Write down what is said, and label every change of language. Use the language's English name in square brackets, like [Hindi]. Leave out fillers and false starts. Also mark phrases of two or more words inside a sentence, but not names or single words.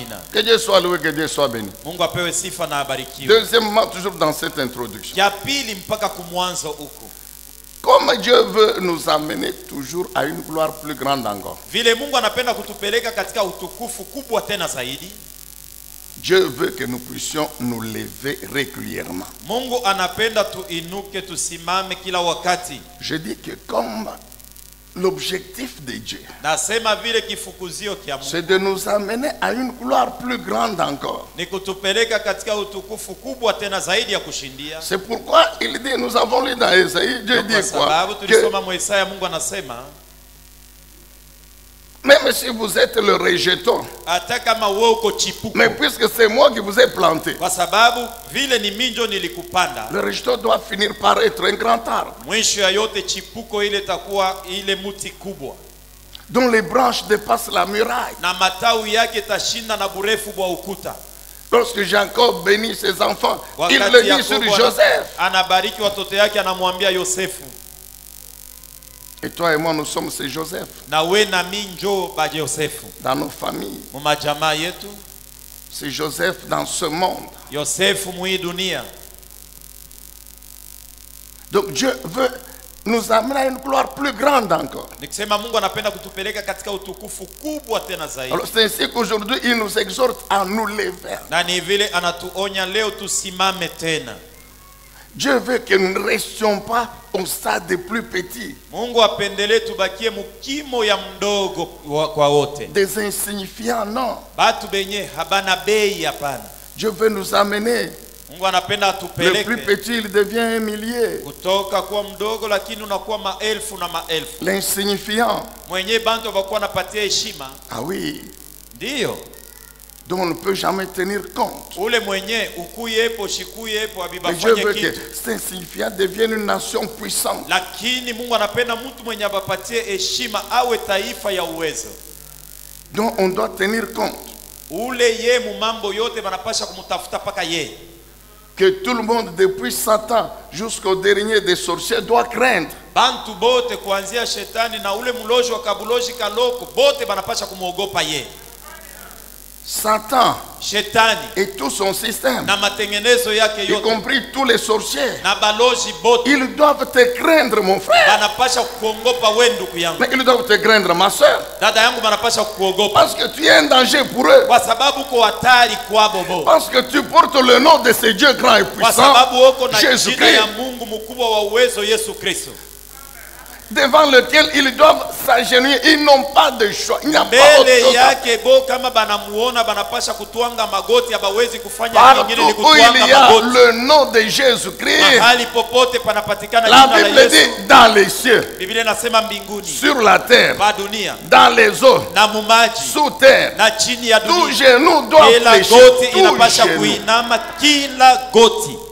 [French] Que Dieu soit loué, que Dieu soit béni. Deuxièmement, toujours dans cette introduction, comme Dieu veut nous amener toujours à une gloire plus grande encore, Dieu veut que nous puissions nous lever régulièrement. Je dis que comme l'objectif de Dieu, [Swahili] nasema vile kifukuzio kia Mungu, [French] c'est de nous amener à une gloire plus grande encore. [Swahili] ni kutupeleka katika utukufu kubwa tena zaidi ya kushindia. [French] C'est pourquoi il dit, nous avons lu dans Isaïe, Dieu dit quoi? [Swahili] Sababu tulisoma mu Isaya, Mungu anasema [French] même si vous êtes le rejeton, [Swahili] hata kama wewe uko chipuko, [French] mais puisque c'est moi qui vous ai planté, [Swahili] kwa sababu vile ni minjo nilikupanda, [French] le rejeton doit finir par être un grand arbre, [Swahili] mwisho ya yote chipuko ile takuwa ile muti kubwa, [French] dont les branches dépassent la muraille. [Swahili] na matawi yake tashinda na burefu bwa ukuta. [French] Lorsque Jacob bénit ses enfants, il le dit sur Joseph. [Swahili] Anabariki watoto yake, anamwambia Yosefu. [French] Et toi et moi, nous sommes ces Joseph. [Swahili] Na we na minjo ba Yosefu. [French] Dans nos familles. [Swahili] Mu jamaa yetu. [French] C'est Joseph dans ce monde. [Swahili] Yosefu mu dunia. [French] Donc Dieu veut nous amener à une gloire plus grande encore. [Swahili] Nikisema Mungu anapenda kutupeleka katika utukufu kubwa tena zaidi. [French] Alors c'est ainsi qu'aujourd'hui il nous exhorte à nous lever. [Swahili] Na ni vile anatuonya leo tusimame tena. [French] Dieu veut que nous ne restions pas au stade des plus petits. [Swahili] Mungu apendele tubakie mukimo ya mdogo kwa wote. [French] Des insignifiants, non. [Swahili] Batu benye habana bei hapana. [French] Dieu veut nous amener. [Swahili] Mungu anapenda atupeleke. [French] Le plus petit il devient un millier. [Swahili] Kutoka kuwa mdogo lakini unakuwa maelfu na maelfu. [French] L'insignifiant. [Swahili] Mwenye bantu wakuwa napatia heshima. [French] Ah oui. [Swahili] Ndio. [French] Dont on ne peut jamais tenir compte. [Swahili] Ule mwenye ukuyepo shikuyepo abibafanye kitu. [French] Dieu veut que cet insignifiant devienne une nation puissante. [Swahili] Lakini Mungu anapenda mtu mwenye abapatie heshima awe taifa ya uwezo. [French] Donc on doit tenir compte. [Swahili] Ule ye mu mambo yote banapasha kumutafuta paka ye. [French] Que tout le monde depuis Satan jusqu'au dernier des sorciers doit craindre. [Swahili] Bantu bote kuanzia shetani na ule muloji wa kabuloji kaloko bote banapasha kumuogopa ye. [French] Satan, [Swahili] Shetani [French] et tout son système, [Swahili] na matengenezo yake yote, [French] y compris tous les sorciers, [Swahili] na baloji bote, [French] ils doivent te craindre mon frère. [Swahili] Banapasha kuogopa wewe ndugu yangu. [French] Mais ils doivent te craindre ma soeur. [Swahili] Dada yangu banapasha kuogopa. [French] Parce que tu es un danger pour eux. [Swahili] Kwa sababu uko hatari kwa bobo. [French] Parce que tu portes le nom de ce Dieu grand et puissant. [Swahili] Kwa sababu uko na Jésus jina ya Mungu mkubwa wa uwezo Yesu Kristo. [French] Devant lequel ils doivent s'agenouiller, ils n'ont pas de choix. Il n'y a pas autre chose. Partout où il y a le nom de Jésus-Christ, la Bible dit dans les cieux, sur la terre, dans les eaux, sous terre, tout genou doit fléchir, tout genou.